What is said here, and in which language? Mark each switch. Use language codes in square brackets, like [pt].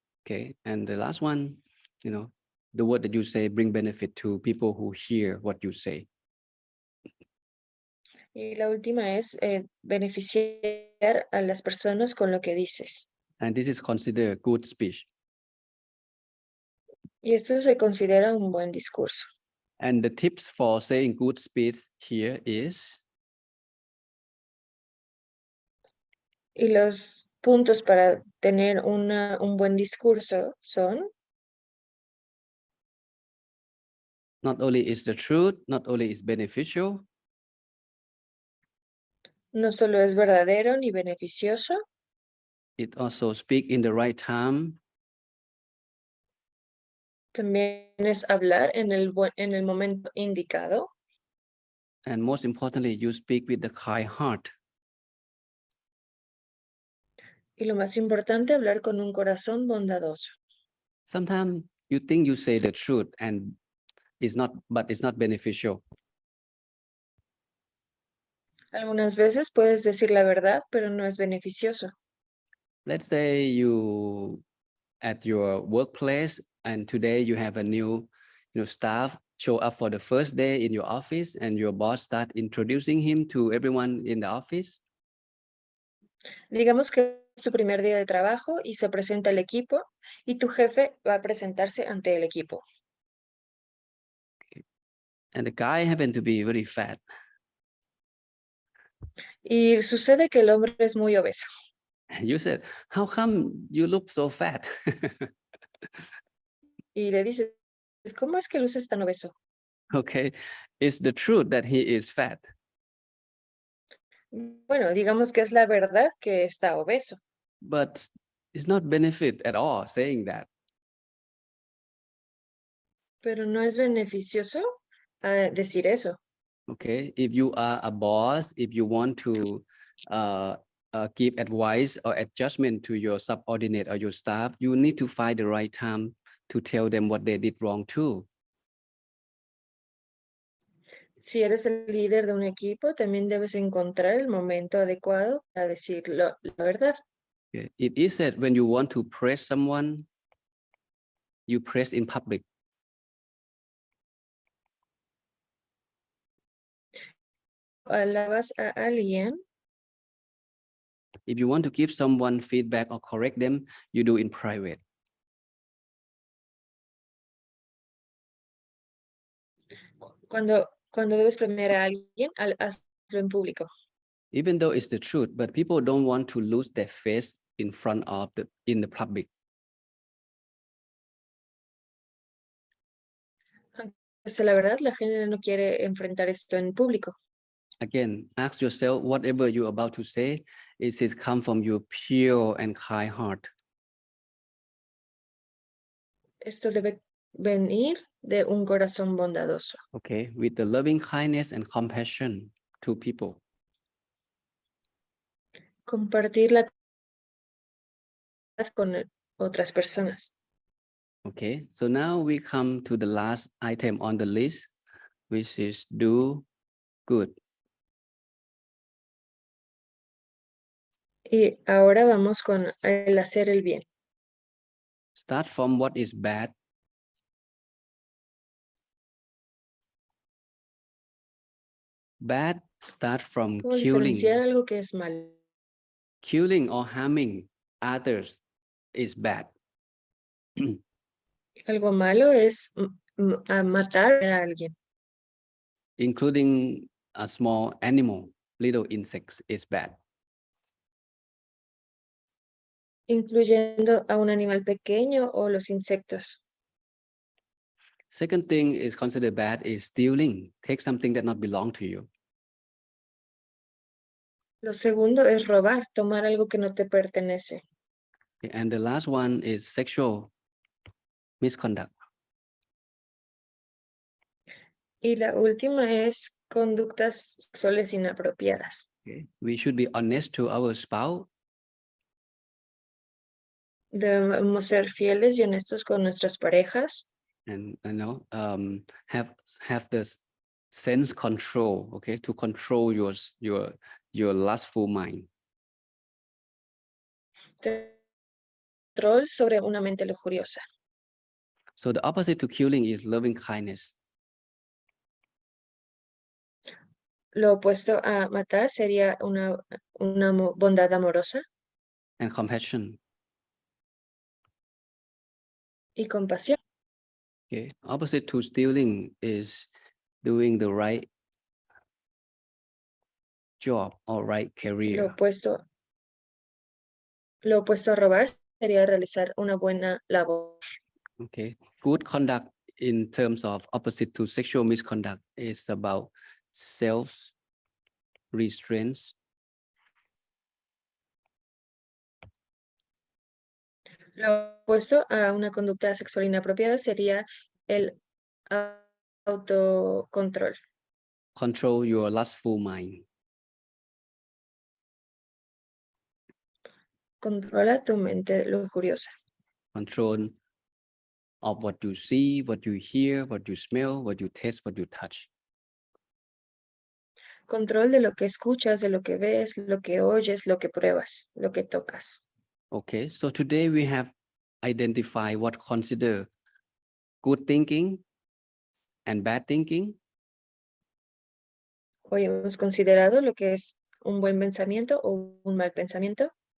[en] Okay. And the last one, the word that you say bring benefit to people who hear what you say. [es] Y la última es beneficiar a las personas con lo que dices. [en] And this is considered good speech. [es] Y esto se considera un buen discurso. [en] And the tips for saying good speech here is [es] Y los puntos para tener un buen discurso son: [en] not only is the truth, not only is beneficial, [es] no solo es verdadero ni beneficioso, [en] it also speak in the right time, [es] también es hablar en el momento indicado, [en] and most importantly, you speak with the kind heart. [es] y lo más importante, hablar con un corazón bondadoso. [en] Sometimes you think you say the truth and but it's not beneficial. [es] Algunas veces puedes decir la verdad, pero no es beneficioso. [en] Let's say you at your workplace and today you have a new staff show up for the first day in your office and your boss start introducing him to everyone in the office. [es] Digamos que es tu primer día de trabajo y se presenta el equipo y tu jefe va a presentarse ante el equipo. [en] And the guy happened to be very fat. [es] Y sucede que el hombre es muy obeso. [en] And you said, how come you look so fat? [es] Y le dices, ¿cómo es que luces tan obeso? [en] Okay, it's the truth that he is fat. [es] Bueno, digamos que es la verdad que está obeso. [en] But it's not benefit at all saying that. [es] Pero no es beneficioso decir eso. [en] Okay, if you are a boss, if you want to give advice or adjustment to your subordinate or your staff, you need to find the right time to tell them what they did wrong too. [es] Si eres el líder de un equipo, también debes encontrar el momento adecuado para decir la verdad. [en] Okay. It is said when you want to praise someone, you praise in public. [es] Alabas a alguien, [en] If you want to give someone feedback or correct them, you do in private. [es] cuando debes premiar a alguien, hazlo en público. [en] Even though it's the truth, but people don't want to lose their face in front of in the public. [es] Es la verdad, la gente no quiere enfrentar esto en público. [en] Again, ask yourself, whatever you're about to say, is it come from your pure and kind heart? [es] Esto debe venir de un corazón bondadoso. [en] Okay, with the loving kindness and compassion to people. [es] Compartir la con otras personas. [en] Okay, so now we come to the last item on the list, which is do good. [es] Y ahora vamos con el hacer el bien. [en] Start from what is bad. Bad start from [es] ¿Cómo diferenciar [en] killing. [es] algo que es malo? [en] Killing or harming others is bad. [es] Algo malo es matar a alguien. [en] Including a small animal, little insects is bad. [es] Incluyendo a un animal pequeño o los insectos. [en] Second thing is considered bad is stealing. Take something that not belong to you. [es] Lo segundo es robar, tomar algo que no te pertenece. [en] Okay, and the last one is sexual misconduct. [es] Y la última es conductas sexuales inapropiadas. [en] Okay. We should be honest to our spouse. [es] Debemos ser fieles y honestos con nuestras parejas. [en] And have this sense control, okay, to control your lustful mind. [es] Control sobre una mente lujuriosa. [en] So the opposite to killing is loving kindness. [es] Lo opuesto a matar sería una bondad amorosa [en] And compassion. [es] y compasión. [en] Okay. Opposite to stealing is doing the right job or right career. [es] Lo opuesto a robar sería realizar una buena labor. [en] Okay. Good conduct in terms of opposite to sexual misconduct is about self-restraint. [es] Lo opuesto a una conducta sexual inapropiada sería el autocontrol. [en] Control your lustful mind. [es] Controla tu mente lujuriosa. [en] Control of what you see, what you hear, what you smell, what you taste, what you touch. [es] Control de lo que escuchas, de lo que ves, lo que oyes, lo que pruebas, lo que tocas. [en] Okay, so today we have identified what consider good thinking and bad thinking. [es] Hoy hemos considerado lo que es un buen pensamiento o un mal pensamiento.